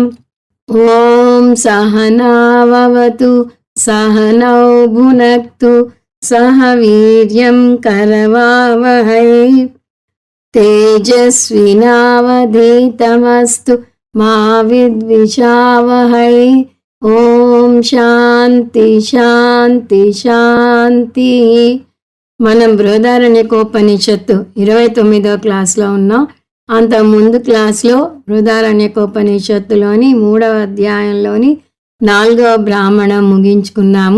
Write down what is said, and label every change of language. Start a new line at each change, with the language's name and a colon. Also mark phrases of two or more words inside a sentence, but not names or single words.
Sanskrit: ॐ सहनाववतु सहनौ भुनक्तु सह वीर्यं करवावहै तेजस्विनावधीतमस्तु मा विद्विषावहै। ओम् शान्ति शान्ति शान्ति.
Telugu: మనం బృహదారణ్యకోపనిషత్తు 29వ క్లాస్లో ఉన్నాం. అంత ముందు క్లాస్లో బృహదారణ్యకోపనిషత్తులోని 3వ అధ్యాయంలోని 4వ బ్రాహ్మణం ముగించుకున్నాము.